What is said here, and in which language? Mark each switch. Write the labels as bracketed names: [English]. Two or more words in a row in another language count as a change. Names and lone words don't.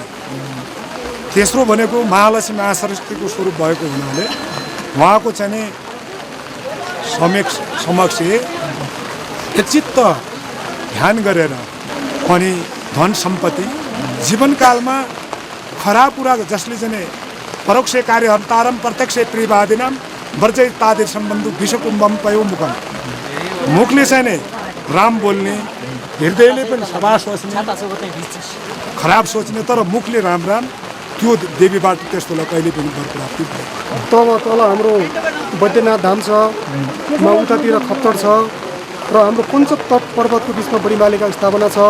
[Nepali] तेस्रो भनेको महालक्ष्मी महासरस्वतीको स्वरूप भएको हुनाले उहाँको चाहिँ समक्ष चित्त ध्यान गरेर अनि धन सम्पत्ति जीवनकालमा खराब कुरा जसले चाहिँ [Sanskrit] परोक्ष कार्य हन्तारम प्रत्यक्ष प्रियवादिनाम वर्जय तादे सम्बन्धु विषकुम्बम पयो मुखम। [Nepali] मुखले चाहिँ राम बोल्ने, हृदयले पनि सभा सोच्ने, खराब सोच्ने, तर मुखले राम त्यो देवीबाट त्यस्तोलाई कहिले पनि वर प्राप्ति तल हाम्रो बैद्यनाथ धाम छ, उतातिर खप्तड छ र हाम्रो पञ्चतप पर्वतको बिचमा बडी मालिका स्थापना छ।